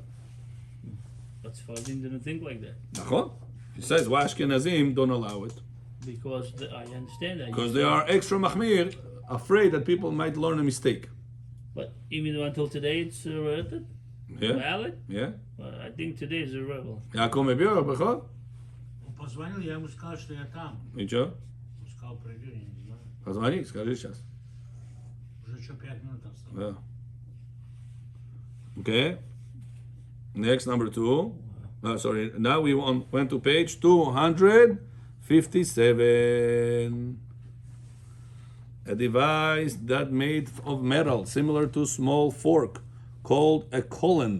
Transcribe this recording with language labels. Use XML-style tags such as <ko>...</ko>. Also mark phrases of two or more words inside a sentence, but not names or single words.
<en>But Sfaradim didn't think like that. Nachon? He says why Ashkenazim don't allow it Because I understand that. because they are extra machmir, afraid that people might learn a mistake. But even though until today it's Yeah, valid, yeah. I think today is irrelevant.</en> <he>Яаков מביא בכלל?</he> <ru>Он позвонил, я ему сказал, что я там. Ничего. Он сказал, придет, я не знаю. Позвони, скажи сейчас. Уже что, 5 минут осталось.</ru> <en>Yeah. Okay. Next, number 2. Sorry. Now we went to page 257. A device that made of metal, similar to small fork, called a colon.</en>